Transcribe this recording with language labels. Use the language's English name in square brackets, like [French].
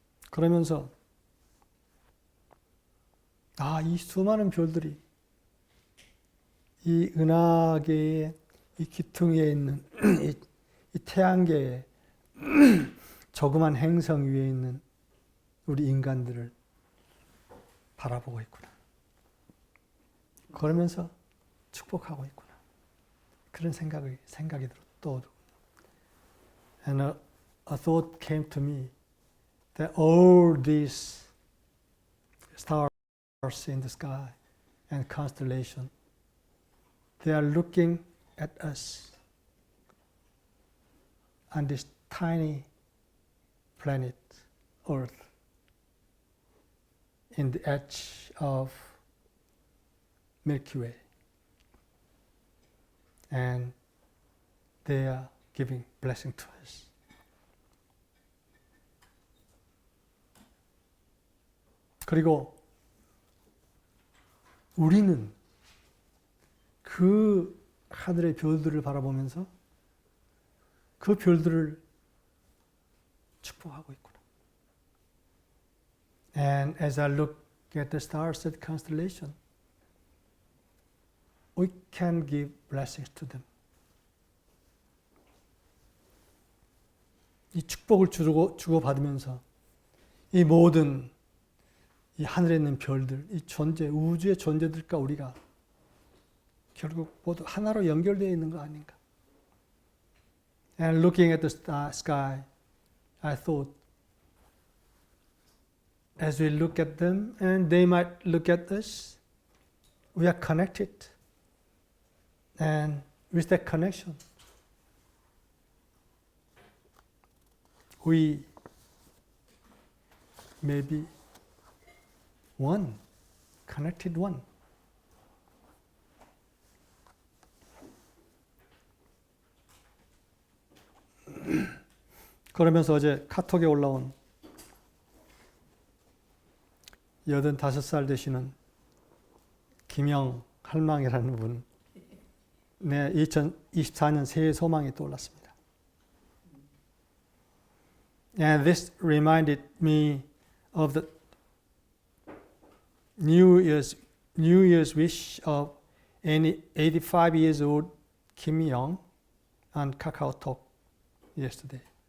[Korean] 그러면서 이 수많은 별들이 이 은하계의 이 기퉁에 있는 이 태양계의 조그만 행성 위에 있는 우리 인간들을 바라보고 있구나. 그러면서 축복하고 있구나. 그런 생각이 떠오르고. [English] And a thought came to me that all these stars in the sky and constellation, they are looking at us on this tiny planet, Earth, in the edge of Milky Way. And they are giving blessing to us. [Korean] 그리고 우리는 그 하늘의 별들을 바라보면서 그 별들을 축복하고 있구나. [English] And as I look at the stars at constellation, we can give blessings to them. [Korean] 이 축복을 주고받으면서 이 모든 이 하늘에 있는 별들, 이 존재, 우주의 존재들과 우리가 결국 모두 하나로 연결되어 있는 거 아닌가. [English] And looking at the sky, I thought, as we look at them and they might look at us, we are connected. And with that connection, we may be one, connected one. [Korean] 그러면서 어제 카톡에 올라온 85살 되시는 김영 할망이라는 분, 네, 2024년 새해 소망이 떠올랐습니다. [English] And this reminded me of the New Year's wish of any 85 years old Kim Young on KakaoTalk yesterday.